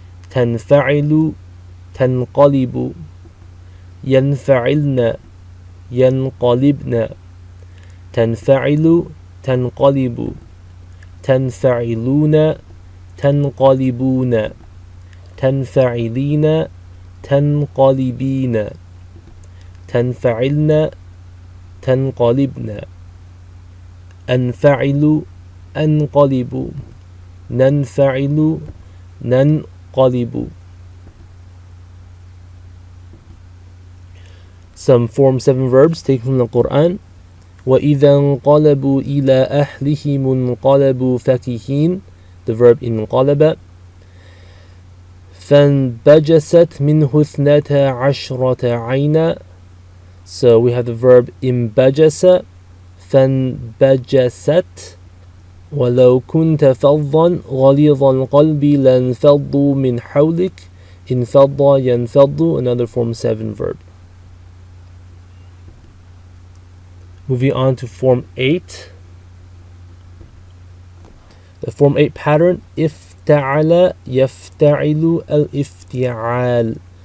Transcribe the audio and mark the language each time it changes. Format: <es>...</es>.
<ar>تنفعل تنقلب ينفعلن ينقلبن تنفعل تنقلب تنفعلون تنقلبون تنفعلين تنقلبين تنفعلن تنقلبن أنفعل أنقلب ننفعل ننقلب.</ar> <en>Some Form 7 verbs taken from the Quran.</en> <ar>وَإِذَا انقلبوا إِلَى أَهْلِهِمُ انقلبوا فَكِهِينَ,</ar> <en>the verb</en> <ar>انقلب. فَانْبَجَسَتْ مِنْهُ اثْنَتَا عَشْرَةَ عَيْنًا,</ar> <en>so we have the verb</en> <ar>انبجس. فانبجست. ولو كنت فظا غليظ القلب لانفضوا من حولك. انفض ينفض,</ar> <en>another Form 7 verb. Moving on to Form 8. The Form 8 pattern,</en> <ar>افتعل يفتعل الافتعال.</ar>